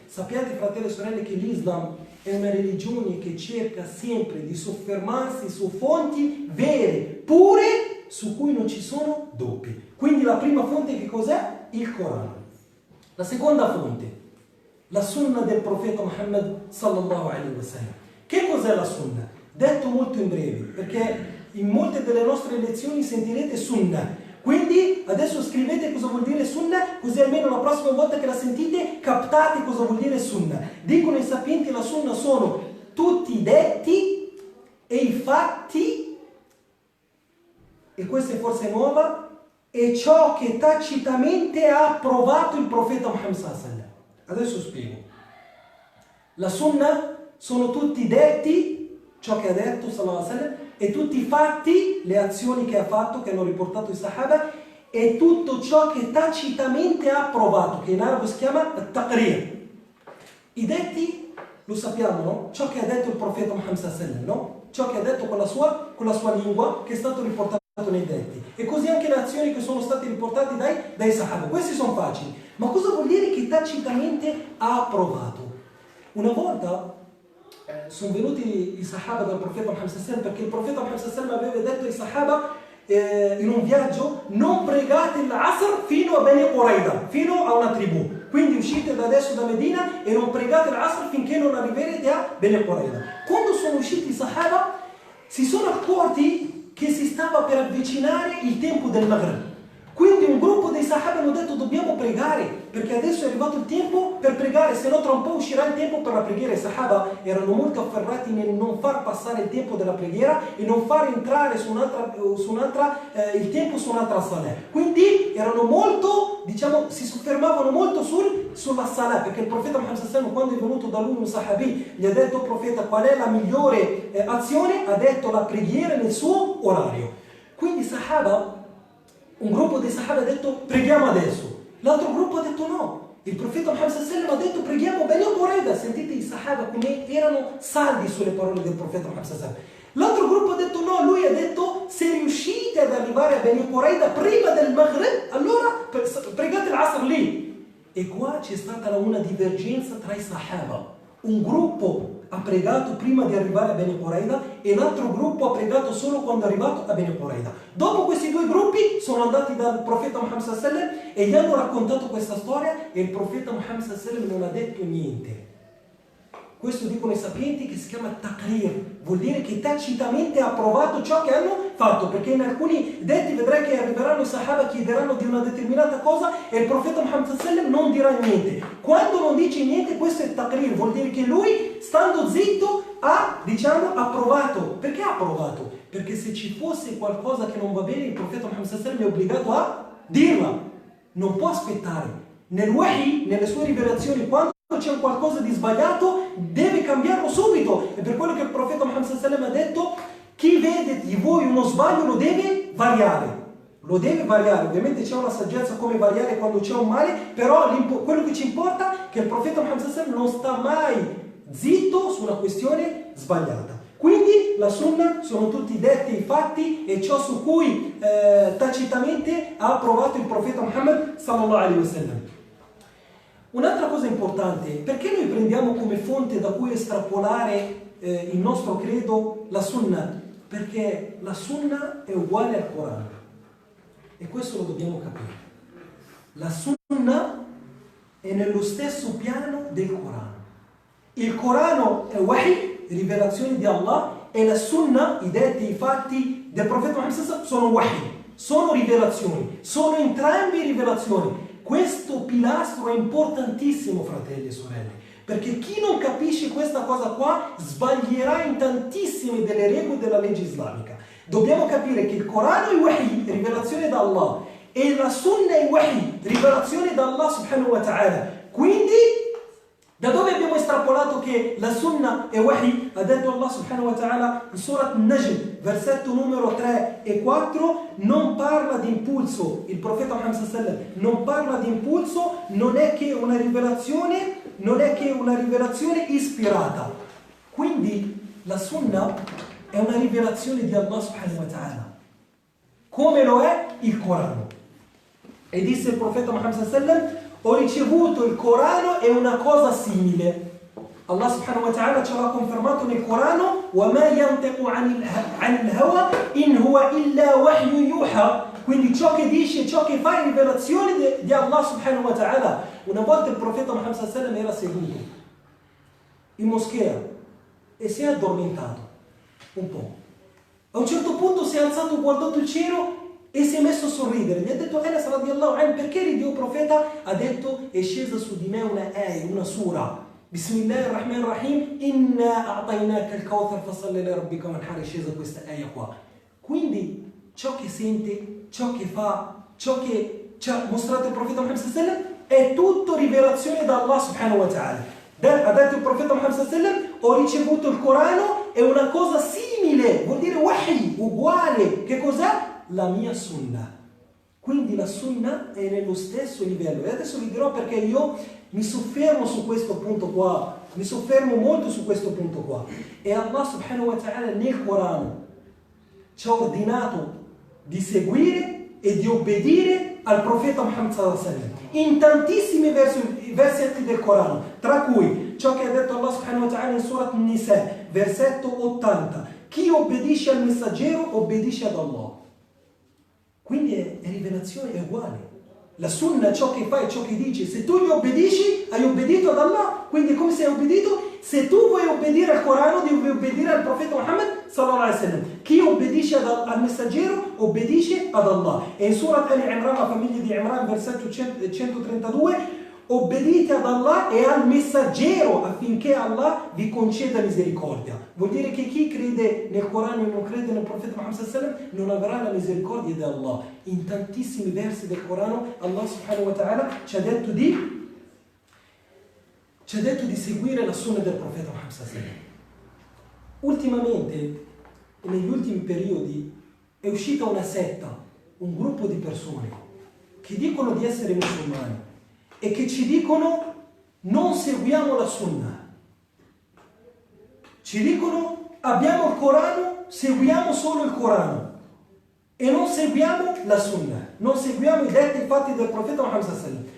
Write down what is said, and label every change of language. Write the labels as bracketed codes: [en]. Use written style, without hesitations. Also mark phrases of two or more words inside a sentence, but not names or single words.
[it] Sappiate, fratelli e sorelle, che l'Islam è una religione che cerca sempre di soffermarsi su fonti vere, pure, su cui non ci sono dubbi. Quindi la prima fonte che cos'è? Il Corano. La seconda fonte, la sunna del profeta Muhammad [ar] صلى الله عليه وسلم. [it] Che cos'è la sunna? Detto molto in breve, perché in molte delle nostre lezioni sentirete sunna. Quindi adesso scrivete cosa vuol dire sunna, così almeno la prossima volta che la sentite captate cosa vuol dire sunna. Dicono i sapienti, la sunna sono tutti i detti e i fatti, e questa è forse nuova, e ciò che tacitamente ha approvato il profeta Muhammad [ar] صلى الله عليه وسلم. [it] Adesso spiego. La sunna sono tutti i detti, ciò che ha detto [ar] صلى الله عليه وسلم, [it] e tutti i fatti, le azioni che ha fatto, che hanno riportato i sahaba, e tutto ciò che tacitamente ha approvato, che in arabo si chiama taqrir. I detti lo sappiamo, no? Ciò che ha detto il profeta Muhammad [ar] صلى الله عليه وسلم, [it] no? Ciò che ha detto con la sua lingua, che è stato riportato nei detti. E così anche le azioni che sono state riportate dai sahaba. Questi sono facili. Ma cosa vuol dire che tacitamente ha approvato? Una volta sono venuti i sahaba dal profeta Muhammad [ar] صلى الله عليه وسلم, [it] perché il profeta Muhammad [ar] صلى الله عليه وسلم [it] aveva detto ai sahaba in un viaggio: non pregate l'Asr fino a Beni Quraida, fino a una tribù. Quindi uscite da adesso da Medina e non pregate l'Asr finché non arriverete a Beni Quraida. Quando sono usciti i sahaba si sono accorti che si stava per avvicinare il tempo del Maghrib. Quindi un gruppo dei sahaba hanno detto: dobbiamo pregare, perché adesso è arrivato il tempo per pregare, se no tra un po' uscirà il tempo per la preghiera. I sahaba erano molto afferrati nel non far passare il tempo della preghiera e non far entrare il tempo su un'altra salah. Quindi erano molto, si soffermavano molto sulla salah, perché il profeta Muhammad [ar] صلى الله عليه وسلم, [it] quando è venuto da lui un sahabi, gli ha detto: profeta, qual è la migliore azione? Ha detto: la preghiera nel suo orario. Quindi sahaba, un gruppo dei sahaba ha detto: preghiamo adesso. L'altro gruppo ha detto: no. Il profeta Muhammad [ar] صلى الله عليه وسلم [it] ha detto: preghiamo Beni Quraida. Sentite i sahaba come erano saldi sulle parole del profeta Muhammad [ar] صلى الله عليه وسلم. [it] L'altro gruppo ha detto: no. Lui ha detto: se riuscite ad arrivare a Beni Quraida prima del Maghrib, allora pregate l'Asr lì. E qua c'è stata una divergenza tra i sahaba. Un gruppo ha pregato prima di arrivare a Beni Quraida e l'altro gruppo ha pregato solo quando è arrivato a Beni Quraida. Dopo questi due gruppi sono andati dal profeta Muhammad [ar] صلى الله عليه وسلم [it] e gli hanno raccontato questa storia, e il profeta Muhammad [ar] صلى الله عليه وسلم [it] non ha detto niente. Questo dicono i sapienti che si chiama taqrir, vuol dire che tacitamente ha approvato ciò che hanno fatto, perché in alcuni detti vedrai che arriveranno i sahaba, chiederanno di una determinata cosa e il profeta Muhammad [ar] صلى الله عليه وسلم [it] non dirà niente. Quando non dice niente, questo è taqrir, vuol dire che lui, stando zitto, ha approvato. Perché ha approvato? Perché se ci fosse qualcosa che non va bene, il profeta Muhammad [ar] صلى الله عليه وسلم [it] è obbligato a dirla, non può aspettare. Nel wahi, nelle sue rivelazioni, quando c'è qualcosa di sbagliato deve cambiarlo subito. E per quello che il profeta Muhammad [ar] صلى الله عليه وسلم [it] ha detto: chi vede di voi uno sbaglio lo deve variare. Ovviamente c'è una saggezza come variare quando c'è un male, però quello che ci importa è che il profeta Muhammad [ar] صلى الله عليه وسلم [it] non sta mai zitto su una questione sbagliata. Quindi la sunna sono tutti i detti, i fatti e ciò su cui tacitamente ha approvato il profeta Muhammad [ar] صلى الله عليه وسلم. [it] Un'altra cosa importante: perché noi prendiamo come fonte da cui estrapolare il nostro credo la sunna? Perché la sunna è uguale al Corano, e questo lo dobbiamo capire. La sunna è nello stesso piano del Corano. Il Corano è wahi, rivelazione di Allah, e la sunna, i detti, i fatti del profeta Muhammad [ar] صلى الله عليه وسلم [it] sono wahi, sono rivelazioni, sono entrambi rivelazioni. Questo pilastro è importantissimo, fratelli e sorelle, perché chi non capisce questa cosa qua sbaglierà in tantissime delle regole della legge islamica. Dobbiamo capire che il Corano è wahi, rivelazione da Allah, e la Sunna è wahi, rivelazione da Allah [ar] سبحانه وتعالى. [it] Quindi, da dove abbiamo estrapolato che la Sunna è wahi? Ha detto Allah [ar] سبحانه وتعالى [it] in Surat Najm, versetto numero 3 e 4, non parla di impulso. Il profeta Muhammad [ar] صلى الله عليه وسلم [it] non parla di impulso, non è che una rivelazione ispirata. Quindi la Sunna è una rivelazione di Allah [ar] سبحانه وتعالى, [it] come lo è il Corano. E disse il profeta Muhammad [ar] صلى الله عليه وسلم: [it] ho ricevuto il Corano e una cosa simile. Allah [ar] سبحانه وتعالى [it] ce l'ha confermato nel Corano: [ar] وَمَا يَنْتِقُ عَنِ الْهَوَى إِنْ هُوَ إِلَّا وَحْيٌ يُوحَى. [it] Quindi ciò che dice, ciò che fa è rivelazione di Allah [ar] سبحانه وتعالى. [it] Una volta il profeta Muhammad [ar] صلى الله عليه وسلم [it] era seduto in moschea e si è addormentato un po'. A un certo punto si è alzato, ha guardato il cielo e si è messo a sorridere. Gli ha detto: Anas [ar] رضي الله عنه, [it] perché ridi, o profeta? Ha detto: è scesa su di me una sura, [ar] بسم الله الرحمن الرحيم إنا أعطيناك الكوثر فصل لربك وانحر. [it] È scesa questa ayah qua. Quindi ciò che sente, ciò che fa, ciò che ci ha mostrato il profeta Muhammad [ar] صلى الله عليه وسلم [it] è tutto rivelazione da Allah [ar] سبحانه وتعالى. [it] Ha detto il profeta Muhammad [ar] صلى الله عليه وسلم: [it] ho ricevuto il Corano e una cosa simile, vuol dire wahi, uguale. Che cos'è? La mia sunna. Quindi la sunna è nello stesso livello. E adesso vi dirò perché io mi soffermo su questo punto qua, mi soffermo molto su questo punto qua. E Allah [ar] سبحانه وتعالى [it] nel Corano ci ha ordinato di seguire e di obbedire al profeta Muhammad [ar] صلى الله عليه وسلم [it] in tantissimi versetti del Corano, tra cui ciò che ha detto Allah [ar] سبحانه وتعالى [it] in Surat Nisa, versetto 80: chi obbedisce al messaggero obbedisce ad Allah. Quindi è rivelazione, è uguale. La sunna, ciò che fa e ciò che dice, se tu gli obbedisci, hai obbedito ad Allah. Quindi come sei obbedito? Se tu vuoi obbedire al Corano, devi obbedire al profeta Muhammad [ar] صلى الله عليه وسلم. [it] Chi obbedisce al messaggero, obbedisce ad Allah. E in Surat Ali Imran, la famiglia di Imran, versetto 132, obbedite ad Allah e al messaggero affinché Allah vi conceda misericordia. Vuol dire che chi crede nel Corano e non crede nel profeta Muhammad [ar] صلى الله عليه وسلم [it] non avrà la misericordia di Allah. In tantissimi versi del Corano Allah [ar] سبحانه وتعالى [it] ci ha detto di seguire la sunna del profeta Muhammad [ar] صلى الله عليه وسلم. [it] Ultimamente, negli ultimi periodi, è uscita una setta, un gruppo di persone che dicono di essere musulmani e che ci dicono: non seguiamo la sunna. Ci dicono: abbiamo il Corano, seguiamo solo il Corano e non seguiamo la sunna, non seguiamo i detti e i fatti del profeta Muhammad [ar] صلى الله عليه وسلم.